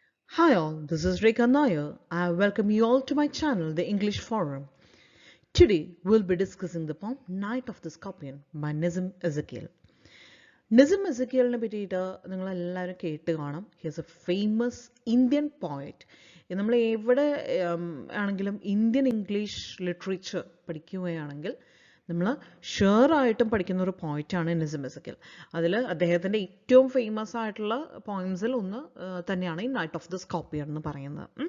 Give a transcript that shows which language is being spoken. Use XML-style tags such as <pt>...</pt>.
<en>Hi all, this is Rekha Nair. I welcome you all to my channel, The English Forum. Today, we'll be discussing the poem Night of the Scorpion by Nizam Ezekiel.</en> <ml>Nizam Ezekielനെ പറ്റിയിട്ട് നിങ്ങൾ എല്ലാവരും കേട്ട് കാണും.</ml> <en>He is a famous Indian poet.</en> <ml>നമ്മൾ എവിടെ ആണെങ്കിലും Indian English literature പഠിക്കുകയാണെങ്കിൽ നമ്മൾ ഷുവറായിട്ടും പഠിക്കുന്ന ഒരു പോയിറ്റാണ് നിസം എസക്കിൽ. അതിൽ അദ്ദേഹത്തിൻ്റെ ഏറ്റവും ഫേമസ് ആയിട്ടുള്ള പോയിംസിൽ ഒന്ന് തന്നെയാണ് ഈ നൈറ്റ് ഓഫ് ദ സ്കോർപ്പിയൻ എന്ന് പറയുന്നത്.</ml>